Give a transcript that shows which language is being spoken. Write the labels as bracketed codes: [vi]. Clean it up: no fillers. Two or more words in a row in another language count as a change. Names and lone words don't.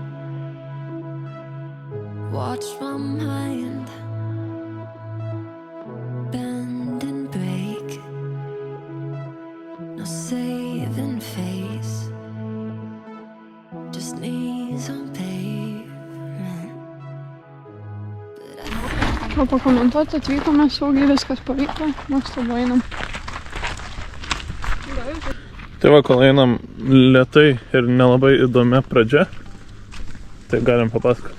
[en] Watched my mind bend and break. No saving face, just knees on pavement. [lt] O pakomentuoti atvykome saugiai, viskas pavyko, mes tada einam. Tai va, kol einam lėtai ir nelabai įdomia pradžia, tai galim papasakoti.